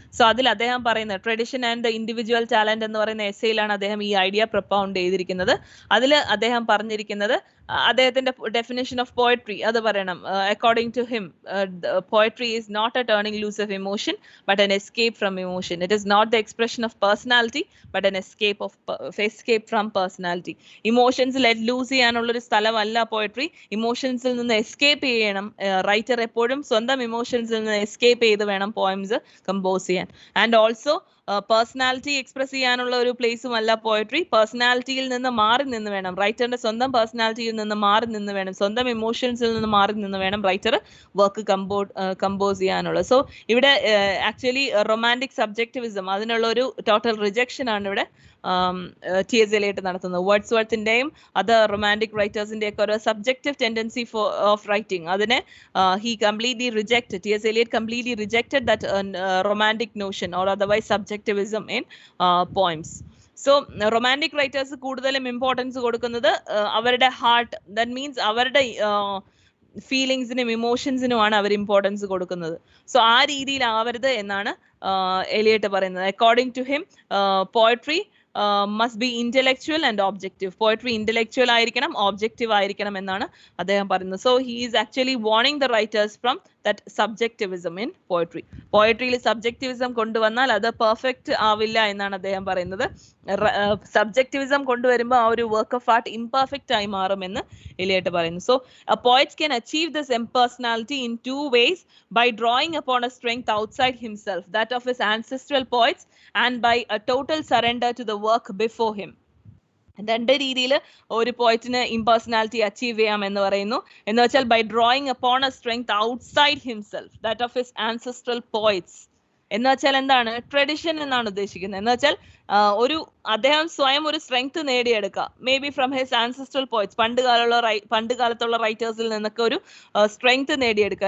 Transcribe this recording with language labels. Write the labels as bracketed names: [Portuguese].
[Malayalam] So അതിൽ അദ്ദേഹം പറയുന്നത് tradition and the individual talent എന്ന് പറയുന്ന എസ്സേയിലാണ് അദ്ദേഹം ഈ ഐഡിയ പ്രൊപ്പൗണ്ട് ചെയ്തിരിക്കുന്നത്. അതിൽ അദ്ദേഹം പറഞ്ഞിരിക്കുന്നത് അദ്ദേഹത്തിന്റെ [English] definition of poetry [Malayalam] അത് പറയണം. [English] According to him poetry is not a turning loose of emotion but an escape from emotion. It is not the expression of personality but an escape from personality. [Malayalam] Emotions let loose ചെയ്യാനുള്ള ഒരു സ്ഥലമല്ല poetry. ഇമോഷൻസിൽ നിന്ന് escape ചെയ്യണം. Writer എപ്പോഴും സ്വന്തം ഇമോഷൻസിൽ നിന്ന് escape ചെയ്ത് വേണം പോയംസ് കമ്പോസ് ചെയ്യാൻ. ആൻഡ് ഓൾസോ പേഴ്സണാലിറ്റി എക്സ്പ്രസ് ചെയ്യാനുള്ള ഒരു പ്ലേസും അല്ല പോയട്രി. പേഴ്സണാലിറ്റിയിൽ നിന്ന് മാറി നിന്ന് വേണം, റൈറ്ററിന്റെ സ്വന്തം പേഴ്സണാലിറ്റിയിൽ നിന്ന് മാറി നിന്ന് വേണം, സ്വന്തം ഇമോഷൻസിൽ നിന്ന് മാറി നിന്ന് വേണം റൈറ്റർ വർക്ക് കമ്പോസ് ചെയ്യാനുള്ളത്. സോ ഇവിടെ ആക്ച്വലി റൊമാൻറ്റിക് സബ്ജക്റ്റിവിസം അതിനുള്ള ഒരു ടോട്ടൽ റിജക്ഷൻ ആണ് ഇവിടെ T.S. Eliot നടത്തുന്നത്. വേർഡ്സ്വർത്തിന്റെയും അതർ റൊമാൻറ്റിക് റൈറ്റേഴ്സിന്റെ ഒക്കെ ഒരു സബ്ജക്റ്റീവ് ടെൻഡൻസി ഓഫ് റൈറ്റിംഗ് അതിനെ [English] he completely rejected. T.S. Eliot completely rejected that romantic notion or otherwise subjectivism in poems. [Malayalam] So romantic writers കൂടുതലും ഇമ്പോർട്ടൻസ് കൊടുക്കുന്നത് അവരുടെ ഹാർട്ട്, ദാറ്റ് മീൻസ് അവരുടെ ഫീലിങ്സിനും ഇമോഷൻസിനുമാണ് അവർ ഇമ്പോർട്ടൻസ് കൊടുക്കുന്നത്. So ആ രീതിയിൽ ആവരുത് എന്നാണ് എലിയട്ട് പറയുന്നത്. [English] According to him poetry must be intellectual and objective. [Malayalam] Poetry intellectual ആയിരിക്കണം, ഓബ്ജക്റ്റീവ് ആയിരിക്കണം എന്നാണ് അദ്ദേഹം പറയുന്നത്. [English] So he is actually warning the writers from that subjectivism in poetry. [Malayalam] പോയട്രിയിൽ സബ്ജക്റ്റിവിസം കൊണ്ടുവന്നാൽ അത് പെർഫെക്റ്റ് ആവില്ല എന്നാണ് അദ്ദേഹം പറയുന്നത്. സബ്ജക്റ്റിവിസം കൊണ്ടുവരുമ്പോൾ ആ ഒരു വർക്ക് ഓഫ് ആർട്ട് ഇംപെർഫെക്റ്റ് ആയി മാറുമെന്ന് എലിയട്ട് പറയുന്നു. [English] So poets can achieve this impersonality in two ways: by drawing upon a strength outside himself, that of his ancestral poets, and by a total surrender to the work before him. [Malayalam] രണ്ട് രീതിയിൽ ഒരു പോയിറ്റിന് impersonality achieve ചെയ്യാം എന്ന് പറയുന്നു. എന്ന് വെച്ചാൽ [English] By drawing upon a strength outside himself, that of his ancestral poets. [Malayalam] എന്ന് വെച്ചാൽ എന്താണ് ട്രഡിഷൻ എന്നാണ് ഉദ്ദേശിക്കുന്നത്. എന്ന് വെച്ചാൽ അദ്ദേഹം സ്വയം ഒരു സ്ട്രെങ്ത് നേടിയെടുക്കുക, [English] may be from his ancestral poets, [Malayalam] പണ്ട് കാലത്തുള്ള റൈറ്റേഴ്സിൽ നിന്നൊക്കെ ഒരു സ്ട്രെങ്ത് നേടിയെടുക്കുക.